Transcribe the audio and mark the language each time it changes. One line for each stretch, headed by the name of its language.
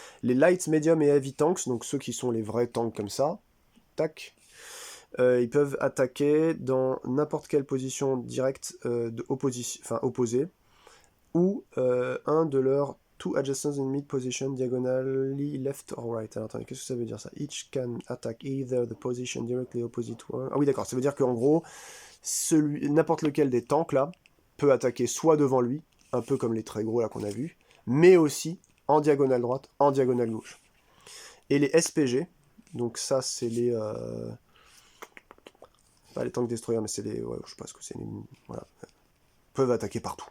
French: Les light, medium et heavy tanks, donc ceux qui sont les vrais tanks comme ça, tac, ils peuvent attaquer dans n'importe quelle position directe opposée, ou un de leurs
English: two adjacent in mid position diagonally left or right.
French: Alors attendez, qu'est-ce que ça veut dire ça?
English: Each can attack either the position directly opposite one.
French: Ah oui d'accord, ça veut dire qu'en gros, n'importe lequel des tanks là peut attaquer soit devant lui, un peu comme les très gros là qu'on a vu, mais aussi en diagonale droite, en diagonale gauche. Et les SPG, donc ça c'est les pas les tanks destroyers, mais c'est les, ouais, je sais pas ce que c'est, voilà, peuvent attaquer partout.